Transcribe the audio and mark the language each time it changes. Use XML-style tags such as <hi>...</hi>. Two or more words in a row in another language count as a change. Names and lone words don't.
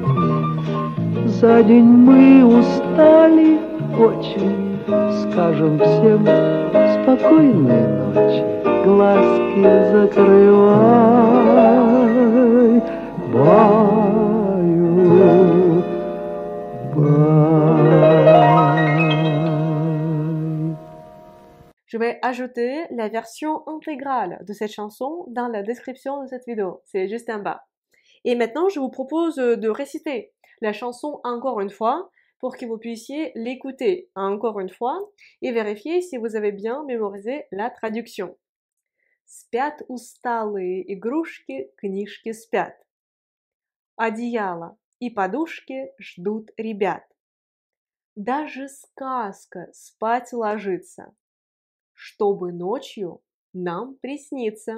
<ru>За день мы устали очень, скажем всем спокойной ночи. Глазки закрывай, баю, бай.</ru> <fr>Je vais ajouter la version intégrale de cette chanson dans la description de cette vidéo. C'est juste en bas. Et maintenant, je vous propose de réciter la chanson encore une fois pour que vous puissiez l'écouter encore une fois et vérifier si vous avez bien mémorisé la traduction.</fr> <ru>Спят усталые игрушки, книжки спят. Одеяло и подушки ждут ребят. Даже сказка спать ложится, чтобы ночью нам присниться.</ru>